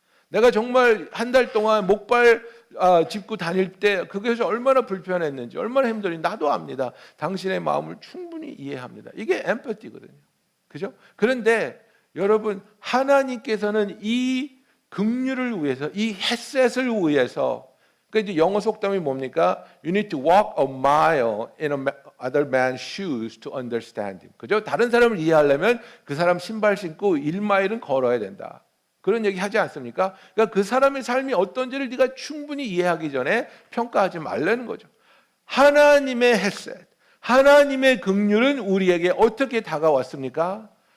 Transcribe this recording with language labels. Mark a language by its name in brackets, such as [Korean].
[Korean] 내가 정말 한 달 동안 목발 짚고 다닐 때 그것이 얼마나 불편했는지, 얼마나 힘들었는지 나도 압니다. 당신의 마음을 충분히 이해합니다. 이게 empathy거든요. 그죠? 그런데 여러분, 하나님께서는 이 긍휼을 위해서, 이 헤셋을 위해서, 그러니까 이제 영어 속담이 뭡니까? [English] You need to walk a mile in other man's shoes to understand him. [Korean] 그죠? 다른 사람을 이해하려면 그 사람 신발 신고 1마일은 걸어야 된다. 그런 얘기 하지 않습니까? 그러니까 그 사람의 삶이 어떤지를 네가 충분히 이해하기 전에 평가하지 말라는 거죠. 하나님의 헤셋, 하나님의 긍휼은 우리에게 어떻게 다가왔습니까?